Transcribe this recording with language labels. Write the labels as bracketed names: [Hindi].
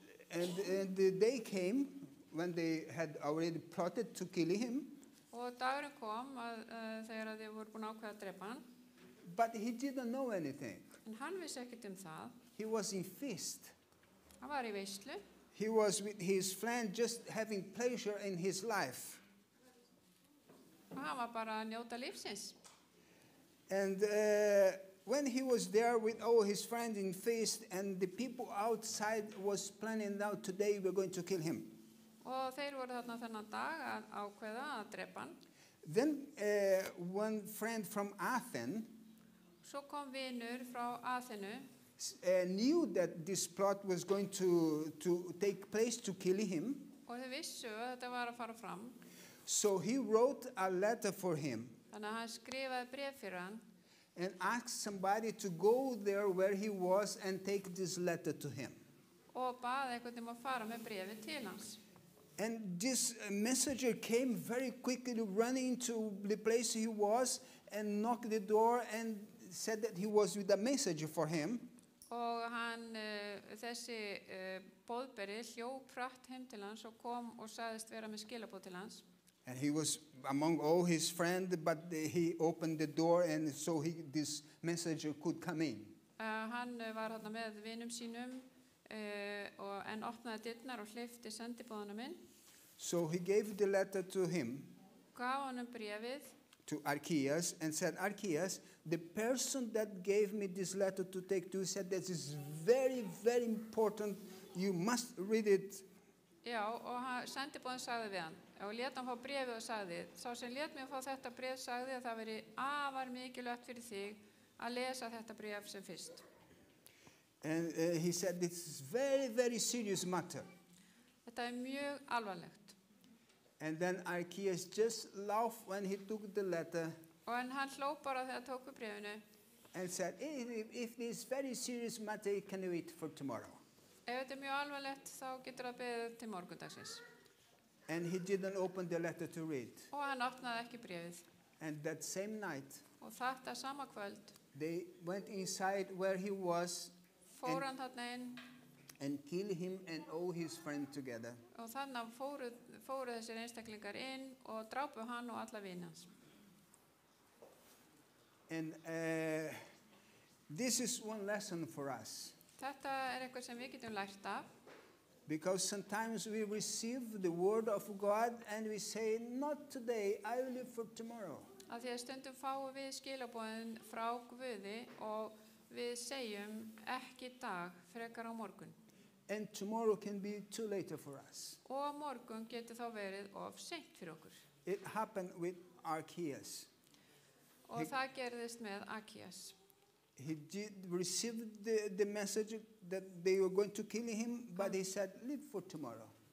[English] And the day came when they had already plotted to kill him, [Icelandic] Og dagurinn kom þegar þeir voru búin að ákveða að drepa hann. [English] but he didn't know anything. [Icelandic] En hann vissi ekkert það. [English] He was in feast. [Icelandic] Hann var í veislu. [English] He was with his friend just having pleasure in his life. [Icelandic] Og hann var bara að njóta lífsins. [English] And when he was there with all his friends in feast, and the people outside was planning out today we're going to kill him. [Icelandic] Og þeir voru þarna þennan dag að ákveða að drepa hann. [English] Then one friend from Athens [Icelandic] Svo kom vinur frá Aþenu [English] knew that this plot was going to take place to kill him. [Icelandic] og þau vissu að þetta var að fara fram. [English] So he wrote a letter for him [Icelandic] Þannig að hann skrifaði bréf fyrir hann [English] and asked somebody to go there where he was and take this letter to him. [Icelandic] og baði einhvern að fara með bréfi til hans. [English] And this messenger came very quickly running to the place he was and knocked the door and said that he was with a message for him. [Icelandic] Og hann, þessi boðberi hljóp hratt heim til hans og kom og sagðist vera með skilabóð til hans. [English] And he was among all his friends, but he opened the door and so this messenger could come in. [Icelandic] Hann var þarna með vinum sínum en opnaði dyrnar og hleypti sendibóðanum inn. [English] So he gave the letter to him, [Icelandic] Gaf honum bréfið [English] to Archias, and said, Archias, the person that gave me this letter to take to, said this is very, very important. You must read it. [Icelandic] Já, og sendibóðin sagði við hann og lét hann fá bréfið og sagði sá sem lét mig að fá þetta bréf sagði að það veri afar mikilvægt fyrir þig að lesa þetta bréf sem fyrst. [English] And he said, this is very, very serious matter. [Icelandic] Þetta mjög alvarlegt. [English] And then Archias just laughed when he took the letter [Icelandic] Og hann hló bara þegar tóku bréfinu. [English] and said, if this very serious matter, can you wait for tomorrow? [Icelandic] Ef þetta mjög alvarlegt þá getur það beðið til morgundagsins. [English] And he didn't open the letter to read. [Icelandic] Og hann opnaði ekki bréfið. [English] And that same night, [Icelandic] Og þetta sama kvöld [English] they went inside where he was [Icelandic] fór hann þarna inn [English] and killed him and all his friends together. [Icelandic] og þannig fóru þessir einstaklingar inn og drápu hann og alla vini hans. [English] And this is one lesson for us. [Icelandic] Þetta eitthvað sem við getum lært af. [English] Because sometimes we receive the word of God and we say, not today, I will live for tomorrow. [Icelandic] Af því að stundum fáum við skilabóðin frá Guði og við segjum ekki í dag, frekar á morgun. [English] And tomorrow can be too late for us. [Icelandic] Og morgun getur þá verið of seint fyrir okkur. [English] It happened with Archias. [Icelandic] Og það gerðist með Akías. [English] He did receive the message that they were going to kill him, but he said, live for tomorrow.